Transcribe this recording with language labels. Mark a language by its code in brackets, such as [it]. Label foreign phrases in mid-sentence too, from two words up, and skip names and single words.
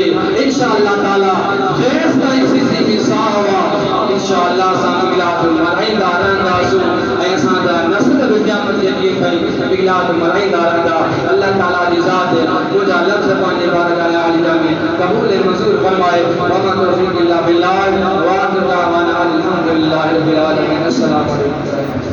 [sd] इंशाअल्लाह ताला जेसि ताईं सिज़ी में साह आहे, इंशाअल्लाह असां मिलाद मल्हाईंदा रहंदासीं ऐं असांजा नस्ल बि क़यामत जे ॾींहं ताईं मिलाद मल्हाईंदा रहंदा। अल्लाह ताला जी ज़ात मुंहिंजा लफ़्ज़ पंहिंजे बारगाह आलिया में क़बूल ऐं मंज़ूर फरमाए। [ar] وما توفيقي إلا بالله وآخر دعوانا أن الحمد لله رب العالمين. السلام عليكم.